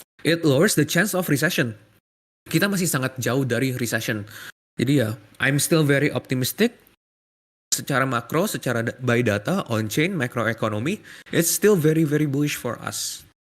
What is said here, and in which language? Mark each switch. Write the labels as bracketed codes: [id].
[en] It lowers the chance of recession. [id] Kita masih sangat jauh dari recession. Jadi ya, [en] I'm still very optimistic. [id] Secara makro, secara [en] by data, on-chain, macroeconomy, it's still very very bullish for us.